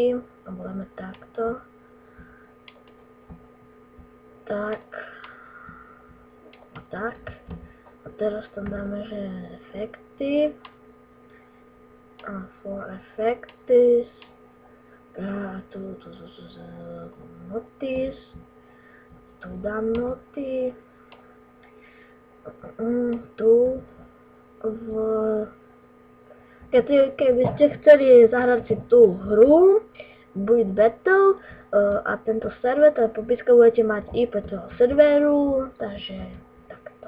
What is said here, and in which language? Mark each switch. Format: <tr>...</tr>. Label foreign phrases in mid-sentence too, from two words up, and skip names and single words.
<sk>A budeme takto. Tak. Tak. A teraz tam dáme, že efekty.</sk> <en>A for effects.</en> <sk>A tu notice. Tu dám noty. Tu keby ste chceli zahrať si tú hru Build Battle a tento server, tak popiska budete mať IP toho serveru, takže takto.</sk>